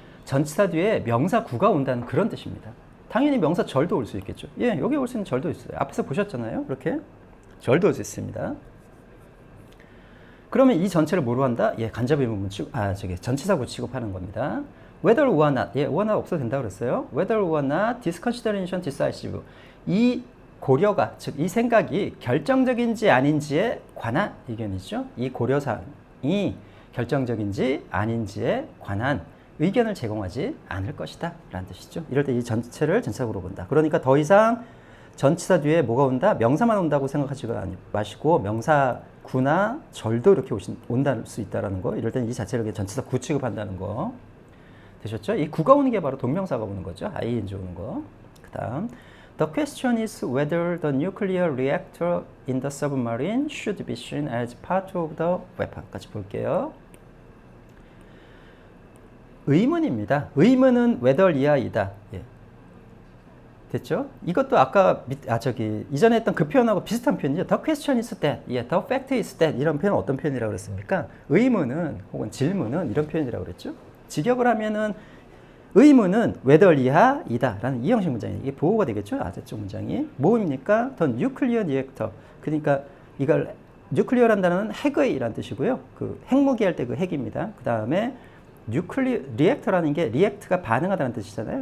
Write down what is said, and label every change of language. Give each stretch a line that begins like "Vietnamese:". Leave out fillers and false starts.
Korean: 전치사 뒤에 명사 구가 온다는 그런 뜻입니다. 당연히 명사 절도 올 수 있겠죠. 예, 여기 올 수 있는 절도 있어요. 앞에서 보셨잖아요. 이렇게 절도 올 수 있습니다. 그러면 이 전체를 뭐로 한다? 예, 간접 의문문 전치사 구 취급하는 겁니다.
English: whether or not, 예, or not
Korean: 없어도 된다고 그랬어요.
English: whether or not this consideration decisive.
Korean: 이 고려가, 즉 이 생각이 결정적인지 아닌지에 관한 의견이죠. 이 고려사항이 결정적인지 아닌지에 관한 의견을 제공하지 않을 것이다 라는 뜻이죠. 이럴 때 이 전체를 전치사구로 본다. 그러니까 더 이상 전치사 뒤에 뭐가 온다? 명사만 온다고 생각하지 마시고 명사구나 절도 이렇게 온다 수 있다는 거. 이럴 때는 이 자체를 전치사 구 취급한다는 거. 되셨죠? 이 구가 오는 게 바로 동명사가 오는 거죠. ing 오는 거. 그 다음
English: The question is whether the nuclear reactor in the submarine should be seen as part of the weapon
Korean: 까지 볼게요. 의문입니다. 의문은 whether 이하이다. 예. 됐죠? 이것도 아까 이전에 했던 그 표현하고 비슷한 표현이죠.
English: The question is that, 예, the fact is that
Korean: 이런 표현은 어떤 표현이라고 그랬습니까? 의문은 혹은 질문은 이런 표현이라고 그랬죠. 직역을 하면은 의문은 whether 이하이다 라는 이 형식 문장이 이게 보호가 되겠죠. 아래쪽 문장이 뭐입니까?
English: The nuclear reactor.
Korean: 그러니까 이걸 nuclear란 단어는 핵의라는 뜻이고요. 그 핵무기 할 때 그 핵입니다. 그 다음에 뉴클리어 리액터라는 게 리액트가 반응하다는 뜻이잖아요.